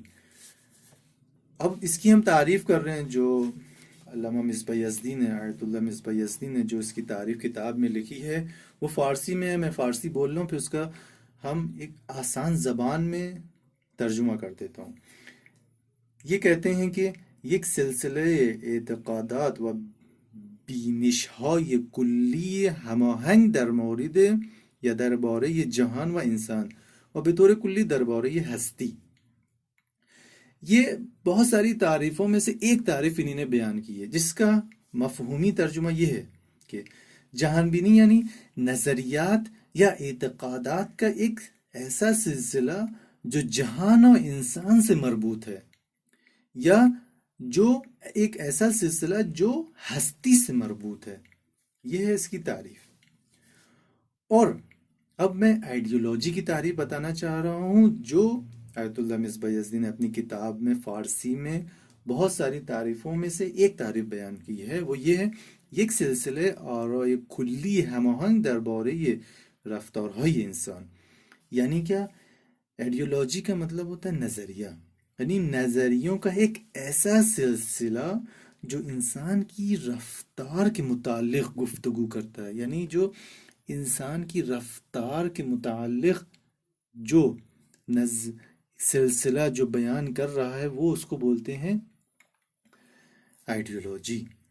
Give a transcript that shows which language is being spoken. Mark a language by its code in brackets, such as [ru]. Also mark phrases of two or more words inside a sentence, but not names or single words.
[ur] اب اس کی ہم تعریف کر رہے ہیں، جو علامہ مصباح یزدی نے، آیت اللہ مصباح یزدی نے جو اس کی تعریف کتاب میں لکھی ہے، وہ فارسی میں ہے. میں فارسی بول رہا ہوں، پھر اس کا ہم ایک آسان زبان میں ترجمہ کر دیتا ہوں. یہ کہتے ہیں کہ [fa] یک سلسله اعتقادات و بینش‌های کلی هماهنگ در مورد یا درباره جهان و انسان و به طور کلی درباره هستی. [ur] یہ بہت ساری تعریفوں میں سے ایک تعریف انہی نے بیان کی ہے، جس کا مفہومی ترجمہ یہ ہے کہ جہان بینی یعنی نظریات یا اعتقادات کا ایک ایسا سلسلہ جو جہان و انسان سے مربوط ہے، یا جو ایک ایسا سلسلہ جو ہستی سے مربوط ہے. یہ ہے اس کی تعریف. اور اب میں آئیڈیولوجی کی تعریف بتانا چاہ رہا ہوں، جو آیت اللہ مصباح یزدی نے اپنی کتاب میں فارسی میں بہت ساری تعریفوں میں سے ایک تعریف بیان کی ہے. وہ یہ ہے، [fa] یک سلسله آرای کلی هماهنگ درباره رفتارهای انسان. [ur] یعنی کیا؟ آئیڈیولوجی کا مطلب ہوتا ہے نظریہ، یعنی نظریوں کا ایک ایسا سلسلہ جو انسان کی رفتار کے متعلق گفتگو کرتا ہے، یعنی جو انسان کی رفتار کے متعلق جو سلسلہ جو بیان کر رہا ہے، وہ اس کو بولتے ہیں آئیڈیولوجی.